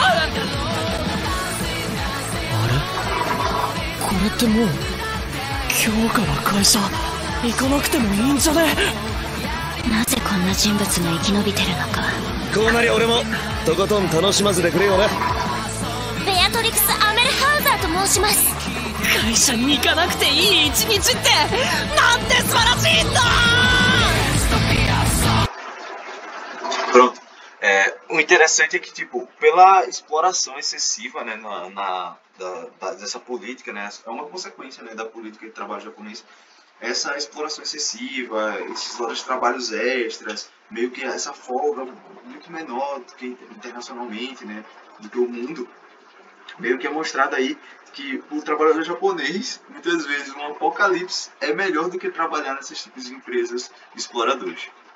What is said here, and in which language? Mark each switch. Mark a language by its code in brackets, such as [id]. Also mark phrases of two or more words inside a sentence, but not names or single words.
[ja] あれこれってもう今日から会社行かなくてもいいんじゃね？なぜこんな人物が生き延びてるのか。こうなり俺もとことん楽しませてくれよな。ベアトリクス・アメルハウザーと申します。会社に行かnaくていい一日ってなんて素晴らしいんだ! [pt] Pronto. O interessante é que, tipo, pela exploração excessiva, né, dessa política, né, é uma consequência, né, da política de trabalho japonês. Essa exploração excessiva, esses horas de trabalhos extras, meio que essa folga muito menor do que internacionalmente, né, do que o mundo, meio que é mostrado aí que o trabalhador japonês, muitas vezes um apocalipse é melhor do que trabalhar nesses tipos de empresas exploradoras.